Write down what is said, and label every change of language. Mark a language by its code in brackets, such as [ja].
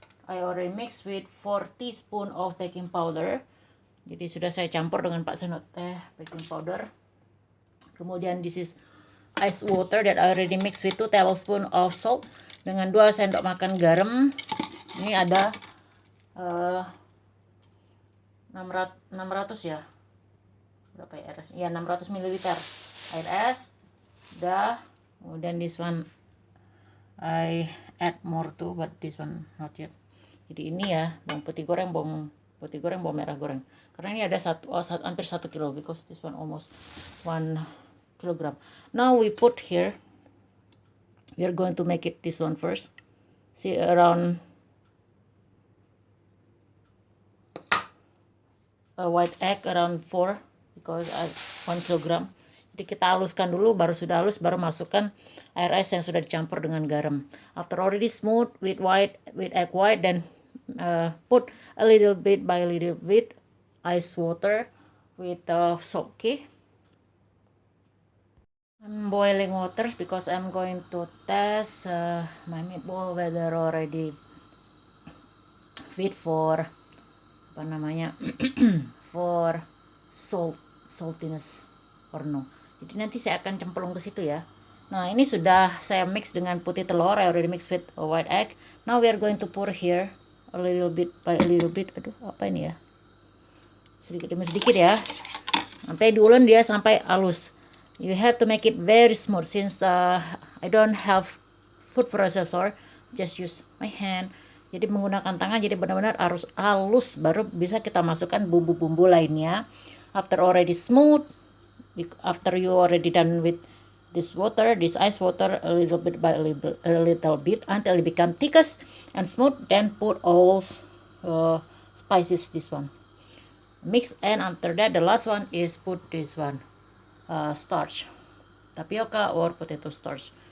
[en] I already mixed with 4 teaspoon of baking powder. [id] Jadi sudah saya campur dengan 4 sendok teh baking powder. [en] Kemudian this is ice water that I already mixed with 2 tablespoon of salt [id] dengan 2 sendok makan garam. Ini ada 600 ya. Berapa ya air es? Ya 600 ml air es. Udah. [en] Kemudian this one I add more too, but this one not yet. [id] Jadi ini ya bawang putih goreng, bawang merah goreng. Karena ini ada hampir 1 kilo [en] because this one almost 1 kilogram. Now we put here. We are going to make it this one first. See, around a white egg around 4 because 1 kilogram. [id] Jadi kita haluskan dulu, baru sudah halus baru masukkan air es yang sudah dicampur dengan garam. [en] After already smooth with egg white, then put a little bit by little bit ice water with salt. Okay, I'm boiling waters because I'm going to test my meatball whether already fit for [id] apa namanya [en] for saltiness or no. [id] Jadi nanti saya akan cemplung ke situ ya. Nah, ini sudah saya mix dengan putih telur. [en] I already mixed with a white egg. Now we are going to pour here a little bit by a little bit. [id] Aduh, apa ini ya? Sedikit demi sedikit ya. Sampai diulun dia sampai halus. [en] You have to make it very smooth since I don't have food processor. Just use my hand. [id] Jadi menggunakan tangan, jadi benar-benar harus halus baru bisa kita masukkan bumbu-bumbu lainnya. [en] After already smooth, after you already done with this ice water, a little bit by a little bit until it become thickest and smooth, then put all spices, this one mix, and after that the last one is put this one starch, tapioca or potato starch.